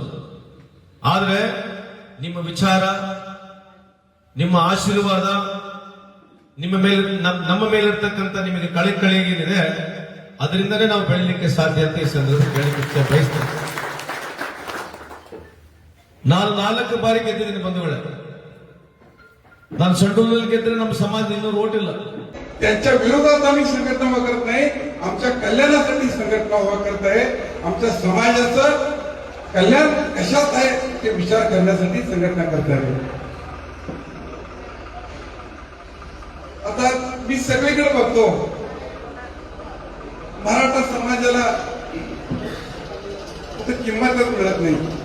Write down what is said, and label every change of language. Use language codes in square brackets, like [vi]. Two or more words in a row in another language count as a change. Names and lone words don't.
[kn] ಆದ್ರೆ ನಿಮ್ಮ ವಿಚಾರ, ನಿಮ್ಮ ಆಶೀರ್ವಾದ, ನಮ್ಮ ಮೇಲಿರ್ತಕ್ಕಂಥ ನಿಮಗೆ ಕಳೆ ಏನಿದೆ ಅದರಿಂದನೇ ನಾವು ಬೆಳಲಿಕ್ಕೆ ಸಾಧ್ಯ ಅಂತ ಈ ಸಂದರ್ಭ ಹೇಳಲಿಕ್ಕೆ ಬಯಸ್ತೇನೆ. ನಾನು 4 ಬಾರಿ ಗೆದ್ದಿದ್ದೀನಿ ಬಂಧುಗಳೇ. ನಾನು संडूलमध्ये ಗೆದ್ರೆ ನಮ್ಮ ಸಮಾಜ 200 वोट ಇಲ್ಲ. [mr] त्यांच्या विरोधात आम्ही संघटना उभा करत नाही, आमच्या कल्याणासाठी संघटना उभा करत आहे. आमच्या समाजाचं कल्याण कशात आहे ते विचार करण्यासाठी संघटना करत आहे. आता मी सगळीकडे बघतो, मराठा समाजाला किंमतच मिळत नाही.